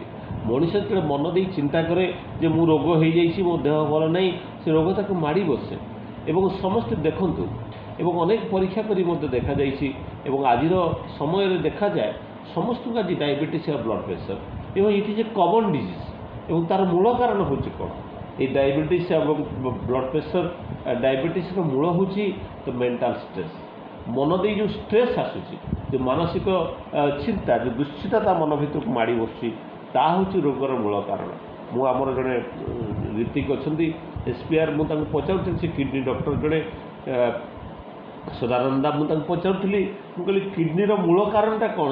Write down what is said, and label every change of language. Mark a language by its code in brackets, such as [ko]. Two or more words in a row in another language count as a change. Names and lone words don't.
[or] ମଣିଷ ଯେତେବେଳେ ମନ ଦେଇ ଚିନ୍ତା କରେ ଯେ ମୁଁ ରୋଗ ହୋଇଯାଇଛି, ମୋ ଦେହ ଭଲ ନାହିଁ, ସେ ରୋଗ ତାକୁ ମାଡ଼ି ବସେ। ଏବଂ ସମସ୍ତେ ଦେଖନ୍ତୁ, ଏବଂ ଅନେକ ପରୀକ୍ଷା କରି ମଧ୍ୟ ଦେଖାଯାଇଛି ଏବଂ ଆଜିର ସମୟରେ ଦେଖାଯାଏ ସମସ୍ତଙ୍କୁ ଆଜି ଡାଇବେଟିସ୍ ବା [en] blood pressure, [or] ଏବଂ [en] it is a common disease. [or] ଏବଂ ତା'ର ମୂଳ କାରଣ ହେଉଛି କ'ଣ? ଏଇ ଡାଏବେଟିସ ଏବଂ [en] blood pressure, [or] ডায়াবেটিসର ମୂଳ ହେଉଛି ତ [en] mental stress. [or] ମନ ଦେଇ ଯେଉଁ ଷ୍ଟ୍ରେସ୍ ଆସୁଛି, ଯେଉଁ ମାନସିକ ଚିନ୍ତା, ଯେଉଁ ଦୁଶ୍ଚିନ୍ତା ତା ମନ ଭିତରକୁ ମାଡ଼ି ବସୁଛି, ତାହା ହେଉଛି ରୋଗର ମୂଳ କାରଣ। ମୁଁ ଆମର ଜଣେ ଋତିକ ଅଛନ୍ତି SPR, ମୁଁ ତାଙ୍କୁ ପଚାରୁଥିଲି, ସେ କିଡ଼ନୀ ଡକ୍ଟର ଜଣେ ସଦାନନ୍ଦା, ମୁଁ ତାଙ୍କୁ ପଚାରୁଥିଲି, ମୁଁ କହିଲି କିଡ଼ନୀର ମୂଳ କାରଣଟା କ'ଣ?